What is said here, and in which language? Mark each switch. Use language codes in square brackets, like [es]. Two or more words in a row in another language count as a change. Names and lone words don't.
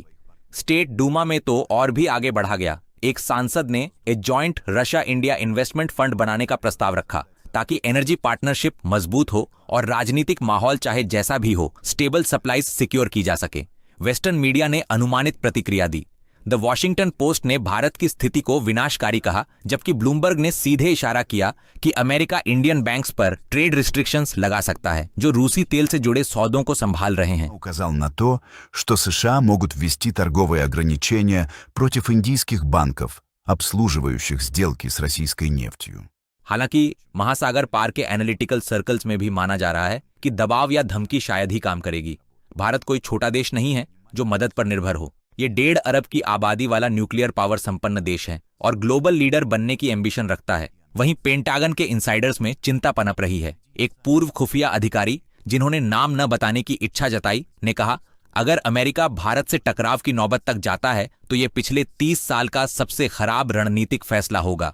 [hi] स्टेट डूमा में तो और भी आगे बढ़ा गया। एक सांसद ने एक [en] joint Russia India investment fund [hi] बनाने का प्रस्ताव रखा ताकि [en] energy partnership [hi] मजबूत हो और राजनीतिक माहौल चाहे जैसा भी हो [en] stable supplies secure [hi] की जा सके। [en] Western media [hi] ने अनुमानित प्रतिक्रिया दी। द वॉशिंगटन पोस्ट ने भारत की स्थिति को विनाशकारी कहा, जबकि ब्लूमबर्ग ने सीधे इशारा किया कि अमेरिका [en] Indian banks [hi] पर [en] trade restrictions [hi] लगा सकता है जो रूसी तेल से जुड़े सौदों को संभाल रहे हैं। [ru] указал на то, что США могут ввести торговые ограничения против индийских банков, обслуживающих сделки с российской нефтью. [hi] हालांकि महासागर पार के [en] analytical circles [hi] में भी माना जा रहा है कि दबाव या धमकी शायद ही काम करेगी। भारत कोई छोटा देश नहीं है जो मदद पर निर्भर हो। ये 1.5 अरब की आबादी वाला [en] nuclear power [hi] संपन्न देश है और [en] global leader [hi] बनने की एम्बिशन रखता है। वहीं पेंटागन के इनसाइडर्स में चिंता पनप रही है। एक पूर्व खुफिया अधिकारी जिन्होंने नाम न बताने की इच्छा जताई ने कहा, अगर अमेरिका भारत से टकराव की नौबत तक जाता है तो ये पिछले 30 साल का सबसे खराब रणनीतिक फैसला होगा।